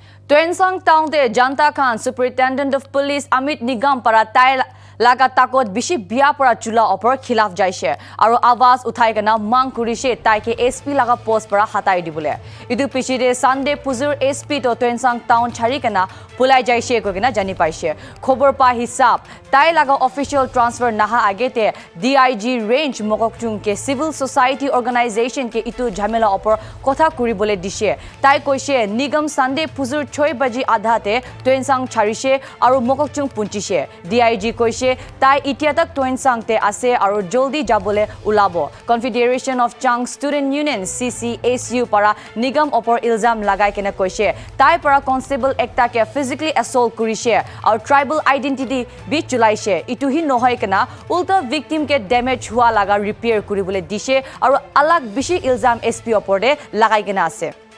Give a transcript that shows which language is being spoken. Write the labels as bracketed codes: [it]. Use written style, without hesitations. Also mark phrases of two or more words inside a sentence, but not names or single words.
[nag] Tuensang Town de Janta Khan, [en] Superintendent of Police [nag] Amit Nigam para tai laga takot bishi biya para chula opor khilaf jaise aru awaz uthai kana mang kurise taike SP laga post para hatai dibule idu pichide Sunday puzur SP to Tuensang Town chari kana pulai jaise ko kana jani paise khobor pa hisab tai laga [en] official transfer [nag] naha agete DIG range mokokchung ke [en] civil society organization [nag] ke itu jhamela opor kotha kuribole dise tai koise nigam Sunday puzur 6 baji adhate Tuensang charise aru mokokchung punchise DIG koise tai itia tak Tuensang te ase aru joldi jabole ulabo [en] Confederation of Chang Student Union [nag] CCSU para nigam opor ilzam lagai kena koise tai para constable ekta ke [en] physically assault [nag] kurise aru [en] tribal identity [nag] bi chulaise itu hi nohoi kana ulta victim ke damage hua laga repair kuribole dise aru alag bishi ilzam SP opor de lagai kena ase